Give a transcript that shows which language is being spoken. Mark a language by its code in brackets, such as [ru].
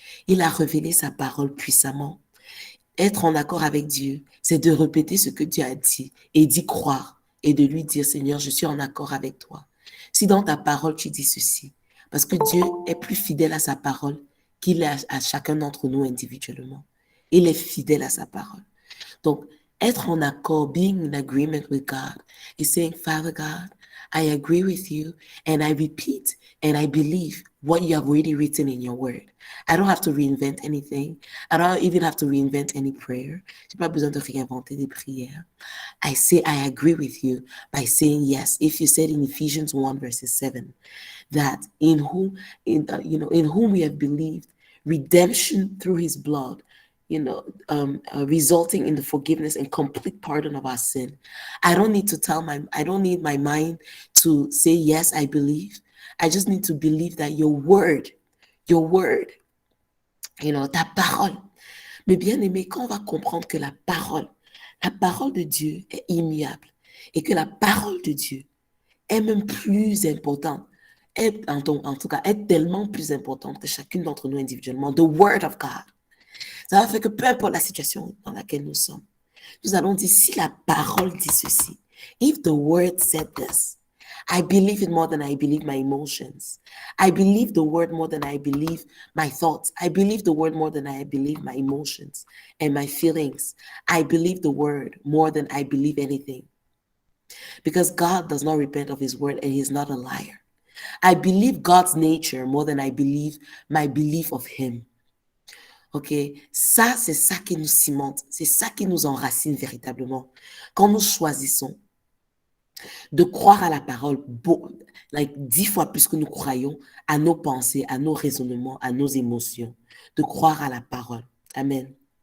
[fr] Il a révélé sa parole puissamment. Être en accord avec Dieu, c'est de répéter ce que Dieu a dit et d'y croire et de lui dire, Seigneur, je suis en accord avec toi. Si dans ta parole, tu dis ceci, parce que Dieu est plus fidèle à sa parole qu'il est à chacun d'entre nous individuellement. Il est fidèle à sa parole. Donc, être en accord, [en] being in agreement with God, is saying, Father God, I agree with you and I repeat and I believe what you have already written in your word. I don't have to reinvent anything. I don't even have to reinvent any prayer. [fr] Je n'ai pas besoin de réinventer des prières. [en] I say I agree with you by saying yes. If you said in Ephesians 1 verses 7 that in whom we have believed redemption through his blood, resulting in the forgiveness and complete pardon of our sin. I don't need my mind to say, yes, I believe. I just need to believe that your word, [fr] ta parole. Mais bien aimé, quand on va comprendre que la parole de Dieu est immuable et que la parole de Dieu est même plus importante, en tout cas, est tellement plus importante que chacune d'entre nous individuellement, [en] the word of God. [fr] Ça va faire que peu importe la situation dans laquelle nous sommes, nous allons dire, si la parole dit ceci, [en] if the word said this, I believe it more than I believe my emotions. I believe the word more than I believe my thoughts. I believe the word more than I believe my emotions and my feelings. I believe the word more than I believe anything. Because God does not repent of his word and he's not a liar. I believe God's nature more than I believe my belief of him. [fr] Ok, ça, c'est ça qui nous cimente, c'est ça qui nous enracine véritablement. Quand nous choisissons de croire à la parole, 10 fois plus que nous croyons à nos pensées, à nos raisonnements, à nos émotions, de croire à la parole. Amen.